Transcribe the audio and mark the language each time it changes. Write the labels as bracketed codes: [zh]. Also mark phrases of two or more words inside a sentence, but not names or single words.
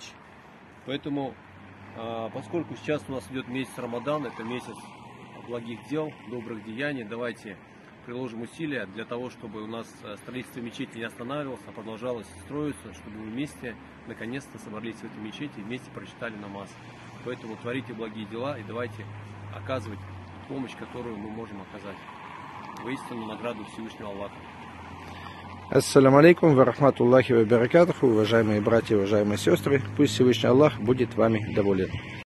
[ru] Поэтому, поскольку сейчас у нас идет месяц Рамадан, это месяц благих дел, добрых деяний, давайте приложим усилия для того, чтобы у нас строительство мечети не останавливалось, а продолжалось строиться, чтобы мы вместе наконец-то собрались в этой мечети и вместе прочитали намаз. Поэтому творите благие дела и давайте оказывать помощь, которую мы можем оказать. Воистину награду Всевышнего Аллаха. [ar] السلام عليكم ورحمة الله وبركاته. [ru] Уважаемые братья, уважаемые сестры, пусть Всевышний Аллах будет вами доволен.